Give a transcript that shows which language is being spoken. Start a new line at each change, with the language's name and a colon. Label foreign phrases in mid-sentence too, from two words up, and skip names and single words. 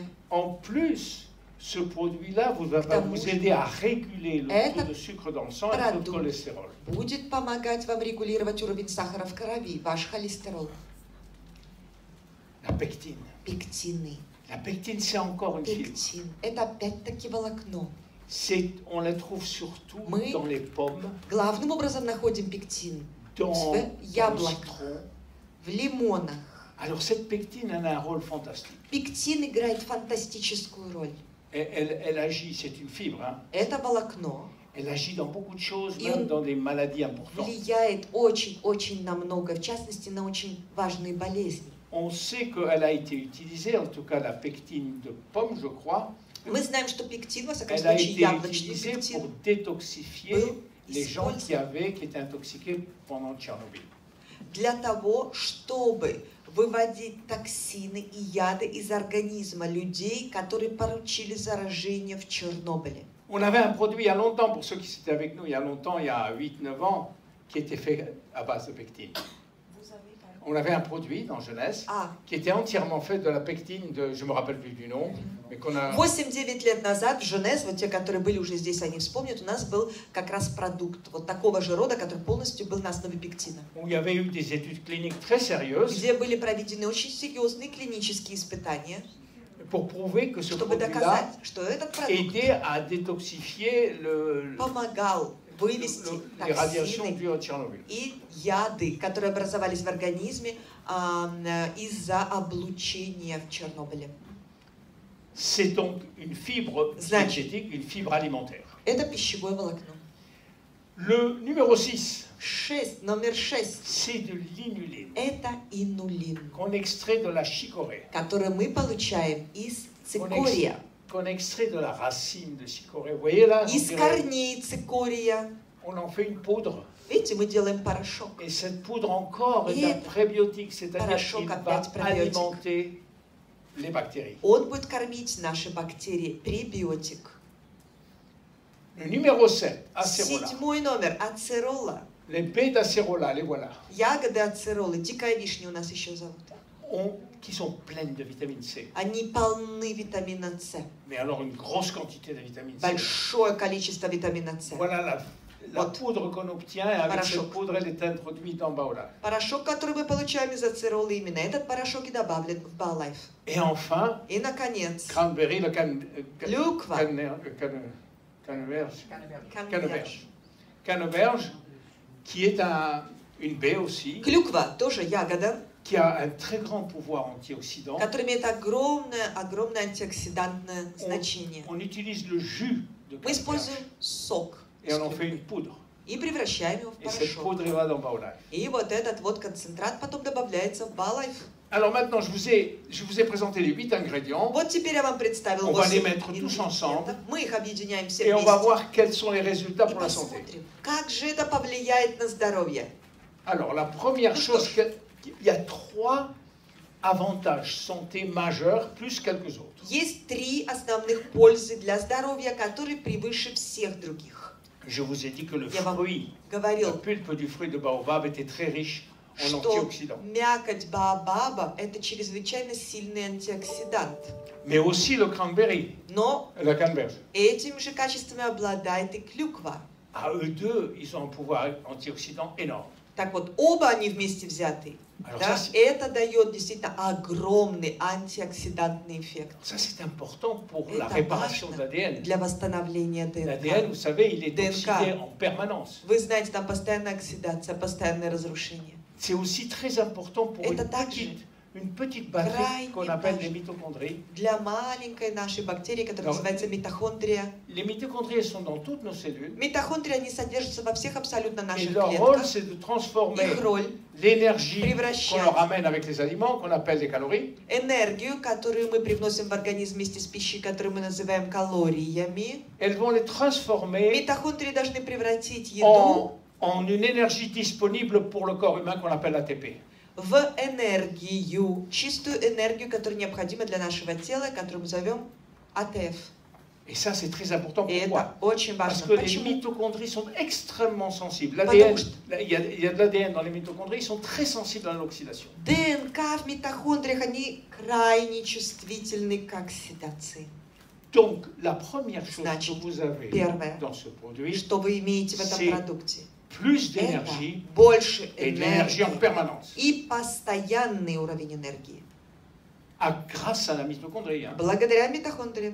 French: En plus, ce produit-là va vous aider à réguler le taux de sucre dans le sang et le taux de cholestérol.
Russian: Будет помогать вам регулировать уровень сахара в крови, ваш холестерол.
French: La pectine.
Russian: Пектины.
French: La pectine, c'est encore une fibre.
Russian: Пектин. Это опять-таки волокно.
French: On la trouve surtout dans les pommes,
Russian: Главным образом находим пектин
French: dans
Russian: в
French: le
Russian: яблоках,
French: citron.
Russian: в лимонах.
French: Alors cette pectine, elle a un rôle fantastique.
Russian: Пектин играет фантастическую роль.
French: Elle agit, c'est une fibre, hein.
Russian: Это волокно
French: Elle agit dans beaucoup de choses, Et même on- dans des maladies importantes.
Russian: влияет очень-очень на много, в частности, на очень важные болезни.
French: On sait qu'elle a été utilisée, en tout cas la pectine de pomme, je crois.
Russian: Мы знаем, что пектин, во всяком
French: Elle a
Russian: случае,
French: été
Russian: яблочный
French: utilisée pour
Russian: пектин,
French: détoxifier
Russian: был
French: les gens qui
Russian: использован
French: étaient intoxiqués pendant Tchernobyl.
Russian: для того, чтобы выводить токсины и яды из организма людей, которые получили заражение в Чернобыле.
French: On avait un produit il y a longtemps, pour ceux qui étaient avec nous il y a longtemps, il y a 8-9 ans, qui était fait à base de pectine. On avait un produit dans Jeunesse qui était entièrement fait de la pectine de, je ne me rappelle plus du nom, mais qu'on a...
Russian: 8-9 лет назад в Женес, вот те, которые были уже здесь, они вспомнят, у нас был как раз продукт вот такого же рода, который полностью был на основе пектина.
French: Où il y avait eu des études cliniques très sérieuses
Russian: Где были проведены очень серьезные клинические испытания,
French: pour prouver que ce
Russian: чтобы
French: produit-là
Russian: доказать, что этот продукт
French: aidait à détoxifier
Russian: помогал вывести
French: les radiations
Russian: токсины
French: dues à Tchernobyl.
Russian: и яды, которые образовались в организме из-за облучения в Чернобыле.
French: C'est donc une fibre diététique, une fibre alimentaire.
Russian: Это пищевое волокно.
French: Le numéro 6,
Russian: Номер 6.
French: c'est de l'inuline,
Russian: Это инулин,
French: qu'on extrait de la chicorée,
Russian: который мы получаем из цикория,
French: qu'on extrait de la racine de chicorée. Vous voyez là,
Russian: из корней цикория.
French: on en fait une poudre.
Russian: Видите, мы делаем порошок.
French: Et cette poudre encore est Et un prébiotique, c'est-à-dire
Russian: порошок
French: qu'il va
Russian: опять пробиотик.
French: alimenter les bactéries.
Russian: Он будет кормить наши бактерии, пребиотик.
French: Le numéro 7, acérola.
Russian: 7 номер, ацерола.
French: Les bêta-acérola, les voilà,
Russian: Ягоды ацеролы, дикая вишня у нас еще зовут.
French: qui sont pleines de vitamine C.
Russian: Они полны витамина С.
French: Mais alors une grosse quantité de vitamine C.
Russian: Большое количество витамина С.
French: Voilà la poudre qu'on obtient, et avec
Russian: Порошок.
French: cette poudre, elle est introduite en baola.
Russian: Порошок, который мы получаем из ацеролы, именно этот порошок и добавлен в Баолайф.
French: Et enfin,
Russian: И, наконец,
French: cranberry, le
Russian: клюква.
French: canneberge. Canneberge, qui est une baie aussi,
Russian: Клюква тоже ягода,
French: qui a un très grand pouvoir antioxydant.
Russian: которая имеет огромное антиоксидантное значение.
French: On utilise le jus de
Russian: Мы
French: canneberge
Russian: используем сок
French: et on en fait une poudre.
Russian: и превращаем его в
French: Et cette
Russian: порошок.
French: poudre elle va dans Baolife.
Russian: И вот этот вот концентрат потом добавляется в Баолайф.
French: Alors maintenant, je vous ai présenté les 8 ingrédients
Russian: Вот теперь я вам представил
French: On va les
Russian: 8
French: mettre tous ensemble.
Russian: ингредиентов. Мы их объединяем все
French: et on va
Russian: вместе.
French: voir quels sont les résultats
Russian: И
French: pour la santé.
Russian: посмотрим, как же это повлияет на здоровье.
French: Alors, la première
Russian: Ну
French: chose,
Russian: что ж.
French: il y a 3 avantages santé majeurs, plus quelques autres.
Russian: Есть 3 основных пользы для здоровья, которые превыше всех других.
French: Je vous ai dit que le
Russian: Я вам
French: fruit, la
Russian: говорил,
French: pulpe du fruit de baobab était très riche en
Russian: что
French: antioxydants.
Russian: мякоть баобаба – это чрезвычайно сильный антиоксидант.
French: Mais aussi le cranberry,
Russian: Но
French: la canneberge.
Russian: этими же качествами обладает и клюква.
French: À eux deux, ils ont un pouvoir antioxydant énorme.
Russian: Так вот, оба они вместе взяты.
French: Alors
Russian: Да,
French: ça,
Russian: это дает действительно огромный антиоксидантный эффект
French: c'est important pour
Russian: Это
French: la réparation de
Russian: важно
French: l'ADN.
Russian: для восстановления
French: L'ADN,
Russian: ДНК.
French: vous savez, il est
Russian: DNK.
French: oxydé en permanence.
Russian: Вы знаете, там постоянная оксидация, постоянное разрушение.
French: C'est aussi très important pour
Russian: Это также
French: une petite batterie
Russian: крайне
French: qu'on appelle les
Russian: важно
French: mitochondries.
Russian: для маленькой нашей бактерии, которая называется митохондрия.
French: Les mitochondries sont dans toutes nos cellules.
Russian: Митохондрии, они содержатся во всех абсолютно
French: Et
Russian: наших
French: leur rôle,
Russian: клетках.
French: c'est de transformer
Russian: Их роль
French: l'énergie
Russian: превращать
French: qu'on leur amène avec les aliments, qu'on appelle les calories,
Russian: энергию, которую мы привносим в организм вместе с пищей, которую мы называем калориями.
French: elles vont les transformer
Russian: Митохондрии должны превратить еду
French: en une énergie disponible pour le corps humain qu'on appelle ATP.
Russian: в энергию, чистую энергию, которая необходима для нашего тела, которую мы зовем АТФ.
French: Et ça, c'est très important.
Russian: И
French: Pourquoi?
Russian: это очень
French: Parce
Russian: важно.
French: que les
Russian: Почему?
French: mitochondries sont extrêmement sensibles.
Russian: Потому
French: L'ADN,
Russian: что-
French: il y a de l'ADN dans les mitochondries, ils sont très sensibles à l'oxydation.
Russian: ДНК в митохондриях, они крайне чувствительны к оксидации.
French: Donc, la première chose
Russian: Значит,
French: que vous avez
Russian: первое,
French: dans ce produit,
Russian: что вы имеете в этом
French: c'est
Russian: продукте,
French: plus
Russian: это
French: d'énergie
Russian: больше
French: et de l'énergie en
Russian: энергии
French: permanence.
Russian: и постоянный уровень энергии.
French: Grâce à la mitochondrie. Hein.
Russian: Благодаря митохондриям.